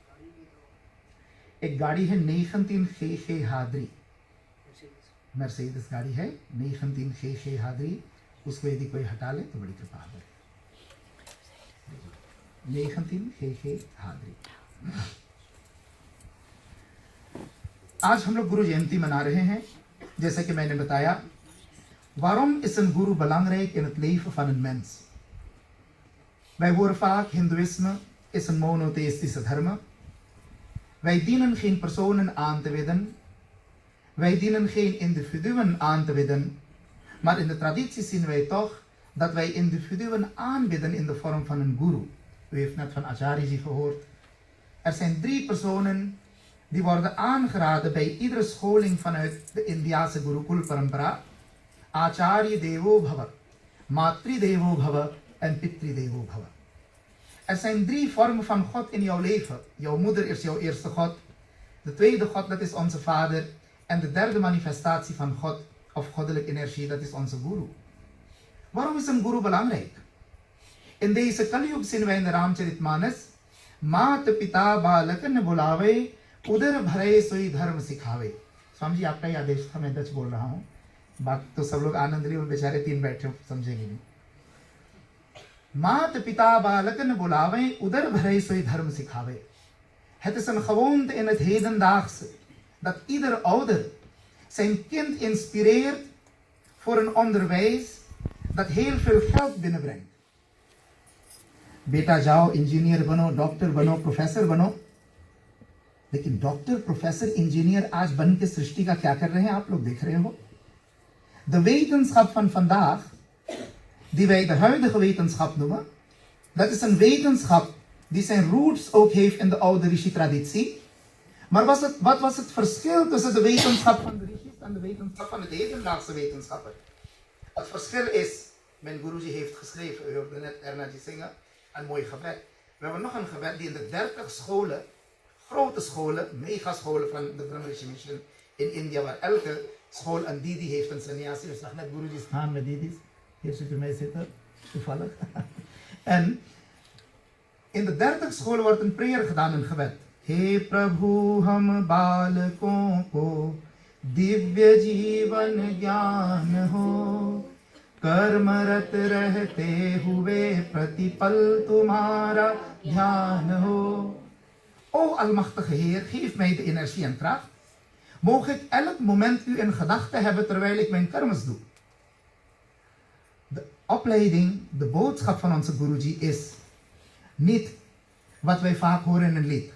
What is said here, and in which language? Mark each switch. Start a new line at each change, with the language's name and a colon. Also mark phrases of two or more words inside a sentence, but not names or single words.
Hindi: एक गाड़ी है 19 हादरी, मर्सिडीज गाड़ी है 19 हादरी, उसको यदि कोई हटा ले तो बड़ी कृपा है। 19 हादरी। आज हम लोग गुरु जयंती मना रहे हैं। जैसे कि मैंने बताया,
Dutch: waarom is een guru belangrijk in het leven van een mens? Wij horen vaak, Hindoeïsme is een monotheïstische dharma. Wij dienen geen personen aan te bidden. Wij dienen geen individuen aan te bidden. Maar in de traditie zien wij toch dat wij individuen aanbidden in de vorm van een guru. U heeft net van Acharya ji gehoord. Er zijn 3 personen die worden aangeraden bij iedere scholing vanuit de Indiase Gurukul Parampara.
Sanskrit: आचार्य देवो भव, मातृ देवो भव en पितृ देवो भव.
Dutch: Er zijn 3 vormen van God in jouw leven. Jouw moeder is jouw eerste God. De tweede God, dat is onze vader. En de derde manifestatie van God of goddelijke energie, dat is onze guru. Waarom is een guru belangrijk? In deze Kalyug zien wij in de Ramcharitmanas,
Hindi: मात पिता बालक न बुलावे, उदर भरे सोई धर्म सिखावे। स्वामी जी आपका ही आदेश था, मैं दच बोल रहा हूँ, बाकी तो सब लोग आनंद लिए और बेचारे 3 बैठे समझेंगे नहीं। मात पिता बालक न बुलावे, उदर भरे सोई धर्म सिखावे।
Dutch: Het is een gewoonte in het hedendaagse dat ieder ouder zijn kind inspireert voor een onderwijs dat heel veel geld binnenbrengt.
Hindi: बेटा जाओ इंजीनियर बनो, डॉक्टर बनो, प्रोफेसर बनो। लेकिन डॉक्टर, प्रोफेसर, इंजीनियर आज बन के सृष्टि का क्या कर रहे हैं आप लोग देख रहे हो।
Dutch: De wetenschap van vandaag, die wij de huidige wetenschap noemen, dat is een wetenschap die zijn roots ook heeft in de oude Rishi-traditie. Maar wat was het verschil tussen de wetenschap van de Rishis en de wetenschap van de hedendaagse wetenschappen? Het verschil is, mijn Guruji heeft geschreven, u hoorde net Ernaji zingen, een mooi gebed. We hebben nog een gebed die in de 30 scholen, grote scholen, megascholen van de Brahma Rishi Mission in India, waar elke school een Didi heeft, een sannyasi. U zag net Guruji staan met Didis. Hier zit u mee zitten, toevallig. En in de 30 wordt een prayer gedaan, een gebed.
Hindi: हे प्रभु हम बालकों को दिव्य जीवन ज्ञान हो, कर्मरत रहते हुए प्रतिपल तुम्हारा ध्यान हो.
Dutch: O almachtige Heer, geef mij de energie en kracht. Mogen ik elk moment u in gedachten hebben terwijl ik mijn kermis doe. De opleiding, de boodschap van onze Guruji is niet wat wij vaak horen in een lied.